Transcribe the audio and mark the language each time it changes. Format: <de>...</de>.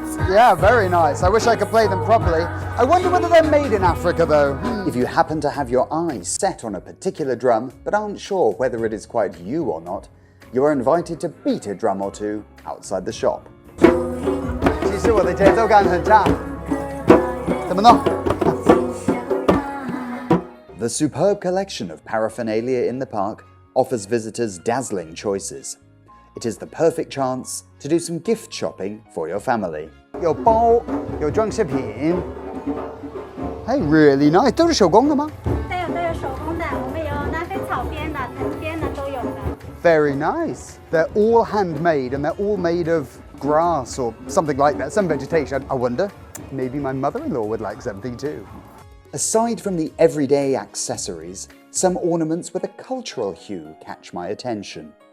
<en>Yeah, very nice. I wish I could play them properly. I wonder whether they're made in Africa, though. If you happen to have your eyes set on a particular drum, but aren't sure whether it is quite you or not, you are invited to beat a drum or two outside the shop.</en> <zh>其实我的节奏感很差，怎么弄？</zh> <en>The superb collection of paraphernalia in the park offers visitors dazzling choices. It is the perfect chance to do some gift shopping for your family.</en> <zh>有包，有装饰品。</zh> <en>Hey, really nice.</en> <zh>都是手工的吗？都有手工的，我们有南非草编的、藤编的都有的。</zh> <en>Very nice. They're all handmade and they're all made of grass or something like that, some vegetation. I wonder, maybe my mother-in-law would like something too. Aside from the everyday accessories, some ornaments with a cultural hue catch my attention.</en>